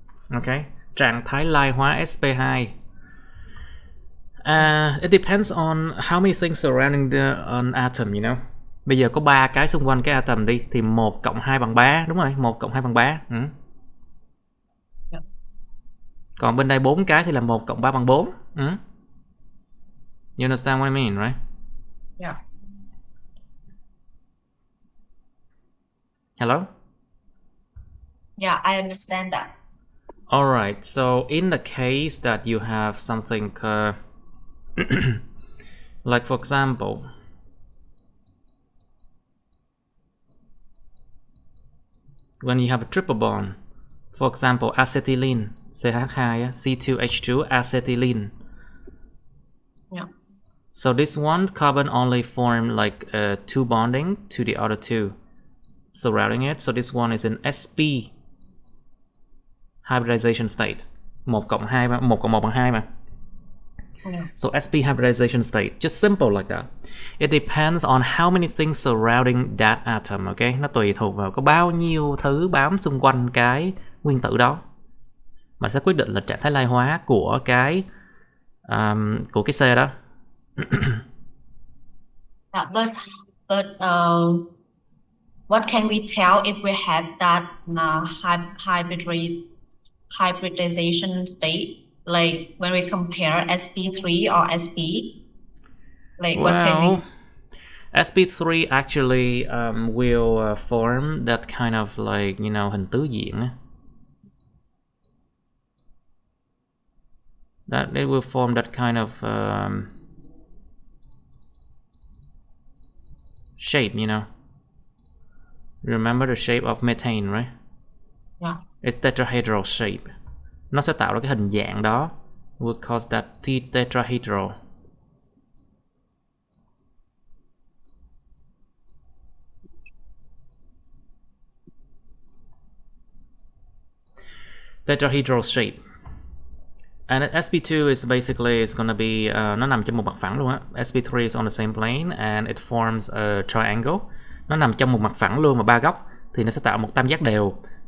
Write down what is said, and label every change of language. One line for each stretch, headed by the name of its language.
Vietnamese: Okay, trạng thái lai hóa sp2.
English: It depends on how many things surrounding an atom, you know.
Vietnamese: Bây giờ có 3 cái xung quanh cái atom đi thì 1 cộng 2 bằng 3, đúng rồi, 1 cộng 2 bằng 3. Yeah. Còn bên đây 4 cái thì là 1 cộng 3 bằng 4.
English: You understand what I mean, right? Yeah. Hello? Yeah, I understand that. Alright, so in the case that you have something like for example, when you have a triple bond, for example acetylene, CH2, C2H2 acetylene. Yeah. So this one carbon only form like 2 bonding to the other 2 surrounding it. So this one is in sp hybridization state.
Vietnamese: 1 cộng 2 1 cộng 1 bằng 2 mà.
English: Yeah. So sp hybridization state, just simple like that. It depends on how many things surrounding that atom, okay?
Vietnamese: Nó tùy thuộc vào có bao nhiêu thứ bám xung quanh cái nguyên tử đó. Mà sẽ quyết định là trạng thái lai hóa của cái C đó.
English: But what can we tell if we have that hybridization state, like when we compare sp3 or sp, like what can we? Well, sp3 actually will form that kind of like, you know,
Vietnamese: hình tứ diện.
English: That it will form that kind of shape, you know. Remember the shape of methane, right? Yeah. It's tetrahedral shape.
Vietnamese: Nó sẽ tạo ra cái hình dạng đó.
English: We'll call that tetrahedral. Tetrahedral shape. And sp2 is basically it's gonna be
Vietnamese: nó nằm trong một mặt phẳng luôn á.
English: sp3 is on the same plane and it forms a triangle.
Vietnamese: Nó nằm trong một mặt phẳng luôn và ba góc thì nó sẽ tạo một tam giác đều.